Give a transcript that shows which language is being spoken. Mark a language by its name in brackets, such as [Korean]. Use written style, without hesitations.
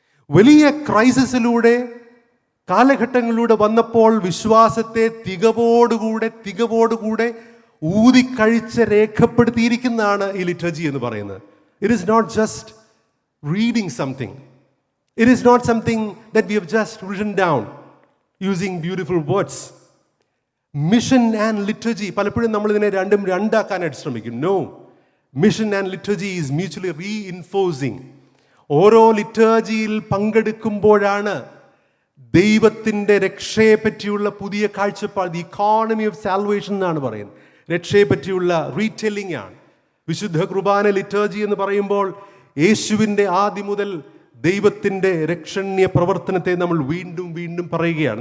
[Malayalam] വലിയ ക്രൈസിസിലൂടെ കാലഘട്ടങ്ങളിലൂടെ വന്നപ്പോൾ വിശ്വാസത്തെ തികവോടുകൂടെ ഊതിക്കഴിച്ച് രേഖപ്പെടുത്തിയിരിക്കുന്നതാണ് ഈ ലിറ്റർജി എന്ന് പറയുന്നത്. [English] It is not just reading something. It is not something that we have just written down using beautiful words. Mission and liturgy, [Malayalam] പലപ്പോഴും നമ്മൾ ഇതിനെ രണ്ടാക്കാനായിട്ട് ശ്രമിക്കും. [English] No, mission and liturgy is mutually reinforcing. [Malayalam] ഓരോ ലിറ്റർജിയിൽ പങ്കെടുക്കുമ്പോഴാണ് ദൈവത്തിൻ്റെ രക്ഷയെ പറ്റിയുള്ള പുതിയ കാഴ്ചപ്പാട്, [English] the economy of salvation [Malayalam] എന്നാണ് പറയുന്നത്. രക്ഷയെ പറ്റിയുള്ള റീടെല്ലിംഗ് ആണ്. വിശുദ്ധ കുർബാന ലിറ്റർജി എന്ന് പറയുമ്പോൾ യേശുവിൻ്റെ ആദ്യം മുതൽ ദൈവത്തിൻ്റെ രക്ഷണീയ പ്രവർത്തനത്തെ നമ്മൾ വീണ്ടും വീണ്ടും പറയുകയാണ്.